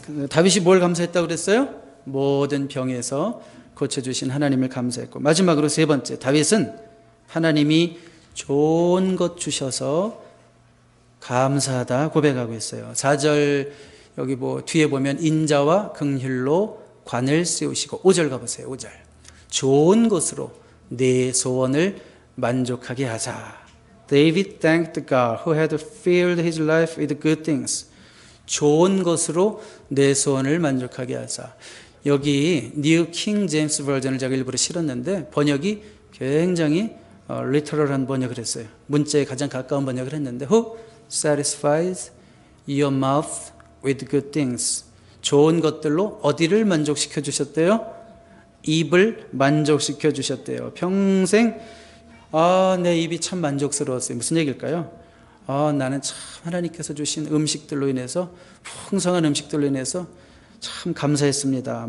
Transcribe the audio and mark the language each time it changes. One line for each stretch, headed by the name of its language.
Korean: 다윗이 뭘 감사했다고 그랬어요? 모든 병에서 고쳐주신 하나님을 감사했고, 마지막으로 세 번째, 다윗은 하나님이 좋은 것 주셔서 감사하다 고백하고 있어요. 4절 여기 뒤에 보면 인자와 긍휼로 관을 세우시고, 5절 가보세요. 5절 좋은 것으로 내 소원을 만족하게 하사.
English: David thanked God who had filled his life with good things.
Korean: 좋은 것으로 내 소원을 만족하게 하사. 여기 뉴 킹 제임스 버전을 제가 일부러 실었는데 번역이 굉장히 리터럴한 번역을 했어요. 문자에 가장 가까운 번역을 했는데
English: Who satisfies your mouth with good things.
Korean: 좋은 것들로 어디를 만족시켜 주셨대요? 입을 만족시켜 주셨대요. 평생 내 입이 참 만족스러웠어요. 무슨 얘기일까요? 나는 참 하나님께서 주신 음식들로 인해서 풍성한 음식들로 인해서 참 감사했습니다.